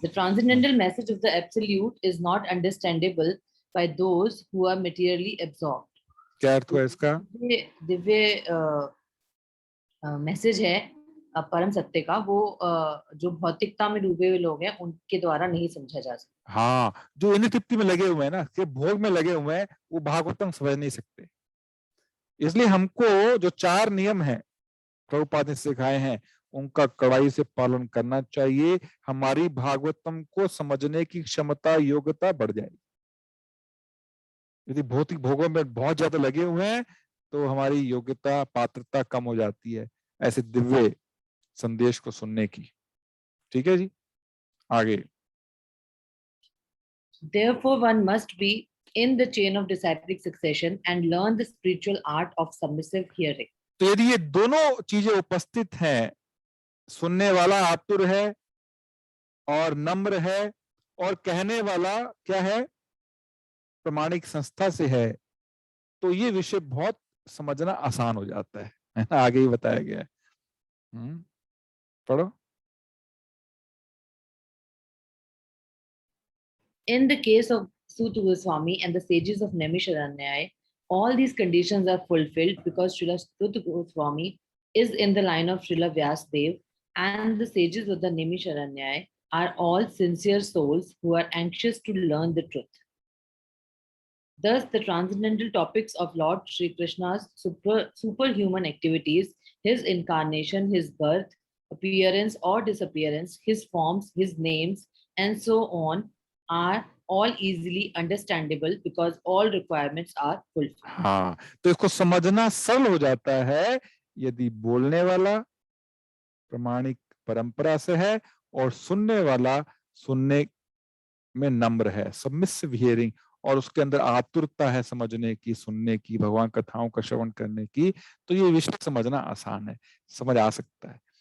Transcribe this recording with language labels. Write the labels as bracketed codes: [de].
[en] The transcendental message of the Absolute is not understandable by those who are materially absorbed. [hi] क्या अर्थ हुआ इसका? Divya message है परम सत्य का, वो जो भौतिकता में डूबे हुए लोग हैं उनके द्वारा नहीं समझा जा सकता। हाँ, जो इन तृप्ति में लगे हुए हैं ना, के भोग में लगे हुए हैं, वो भागवतम समझ नहीं सकते। इसलिए हमको जो 4 नियम हैं प्रभुपाद ने सिखाए हैं उनका कड़ाई से पालन करना चाहिए। हमारी भागवतम को समझने की क्षमता, योग्यता बढ़ जाएगी। यदि भौतिक भोगों में बहुत ज्यादा लगे हुए हैं तो हमारी योग्यता, पात्रता कम हो जाती है। ऐसे दिव्य संदेश को सुनने की। ठीक है जी, आगे। [en] Therefore, one must be in the chain of disciplic succession and learn the spiritual art of submissive hearing. [hi] तो यदि ये दोनों चीजें उपस्थित हैं, सुनने वाला आतुर है और नम्र है, और कहने वाला क्या है, प्रमाणिक संस्था से है, तो ये विषय बहुत समझना आसान हो जाता है ना, आगे ही बताया गया है। पढ़ो। [en] In the case of Suta Goswami and the sages of Naimisharanyaya, all these conditions are fulfilled because Srila Suta Goswami is in the line of Srila Vyasadeva, and the sages of the Naimisharanyaya are all sincere souls who are anxious to learn the truth. Thus, the transcendental topics of Lord Sri Krishna's superhuman activities, his incarnation, his birth, appearance or disappearance, his forms, his names, and so on, are all easily understandable because all requirements are fulfilled. [hi] हाँ, तो इसको समझना सरल हो जाता है यदि बोलने वाला प्रमाणिक परंपरा से है और सुनने वाला सुनने में नम्र है, सबमिसिव हियरिंग, और उसके अंदर आतुरता है समझने की, सुनने की, भगवान कथाओं का श्रवण करने की, तो ये विषय समझना आसान है, समझ आ सकता है।